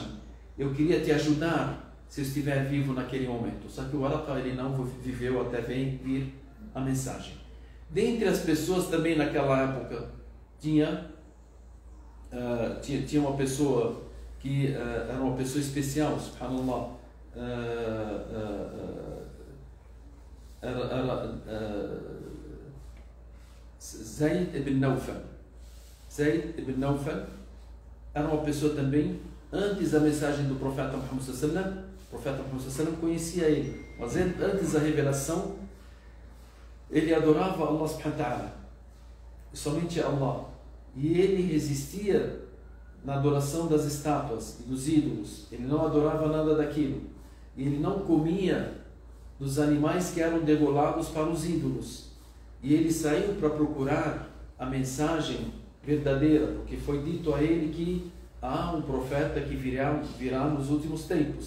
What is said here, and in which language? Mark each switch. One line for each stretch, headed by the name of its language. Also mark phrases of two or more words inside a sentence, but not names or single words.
Portuguese: Eu queria te ajudar se eu estiver vivo naquele momento. Só que o Waraqa, ele não viveu até vir a mensagem. Dentre as pessoas também naquela época tinha uma pessoa que era uma pessoa especial, subhanallah, Zayd ibn Nawfal. Zayd ibn Nawfal era uma pessoa também, antes da mensagem do profeta Muhammad
Arabic: صلى الله عليه وسلم,
Portuguese: o profeta Muhammad
Arabic: صلى الله عليه وسلم
Portuguese: conhecia ele, mas antes da revelação ele adorava Allah
Arabic: سبحانه وتعالى,
Portuguese: somente Allah, e ele resistia na adoração das estátuas e dos ídolos. Ele não adorava nada daquilo, e ele não comia dos animais que eram degolados para os ídolos, e ele saiu para procurar a mensagem verdadeira, porque foi dito a ele que há um profeta que virá nos últimos tempos.